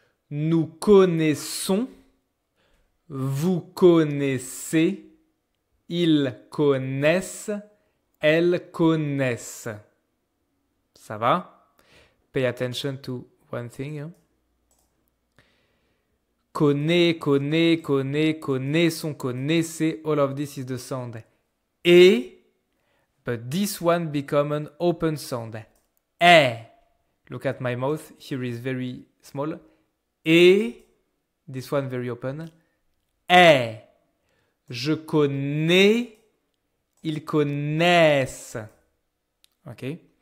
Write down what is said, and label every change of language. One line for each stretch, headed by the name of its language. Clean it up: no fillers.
French: Nous connaissons. Vous connaissez. Ils connaissent. Elles connaissent. Ça va?
English: Pay attention to one thing. Hein?
French: Connaît, connaît, connaît, connaissons, connaissez.
English: All of this is the sound. Et, but this one become an open sound. Eh. Look at my mouth. Here is very small. Et, this one very open. Eh.
French: Je connais. Ils connaissent. Okay?